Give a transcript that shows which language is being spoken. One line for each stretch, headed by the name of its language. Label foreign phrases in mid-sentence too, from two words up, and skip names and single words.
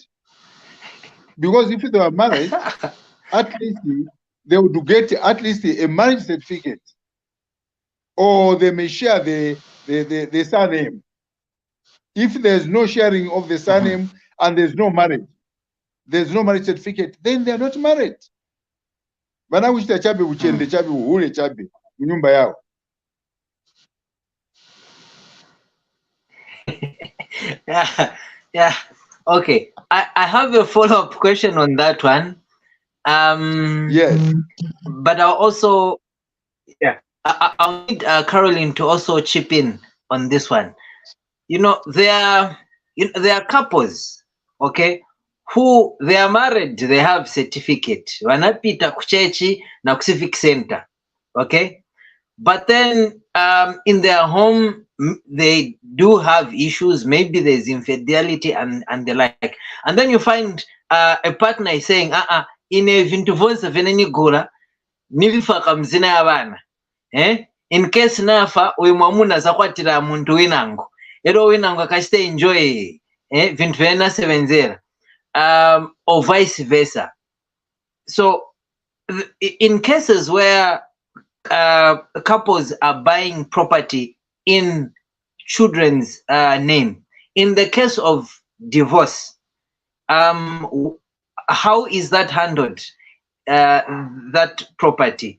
English: Because if they were married, at least they would get at least a marriage certificate, or they may share the surname. If there's no sharing of the surname and there's no marriage certificate, then they're not married.
Nyanja: Vana kuchita chabe uchende chabe uhule chabe munyumba yao.
English: Yeah, yeah. Okay. I have a follow-up question on that one. Yes. But I'll also, yeah, I'll need Caroline to also chip in on this one. You know, there are couples, okay, who they are married, they have certificate.
Nyanja: Wanapita kuchechi na
English: civic center,
Nyanja: okay?
English: But then in their home, they do have issues. Maybe there's infidelity and the like. And then you find a partner is saying,
Nyanja: ine vintu vonse venenigula nivifaka mzina y'abaana, in case nafa uyu mwamuna azakwatira muntu winango ero winango akachita enjoy vintu venasebenzera,
English: or vice versa. So in cases where couples are buying property in children's name, in the case of divorce, how is that handled, that property?